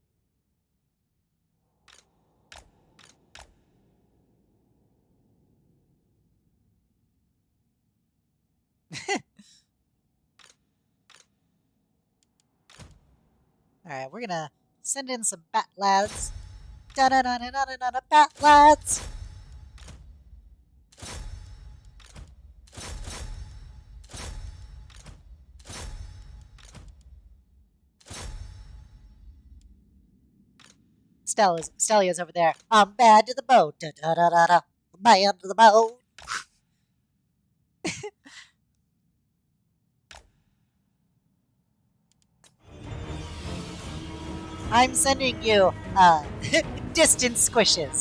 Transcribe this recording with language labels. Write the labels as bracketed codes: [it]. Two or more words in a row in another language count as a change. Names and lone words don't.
[en] Alright, we're gonna send in some bat lads. Da-da-da-da-da-da-da, bat lads! Stelia's over there. I'm bad to the bone. Da-da-da-da-da. Bad to the bone. I'm sending you, distant squishes.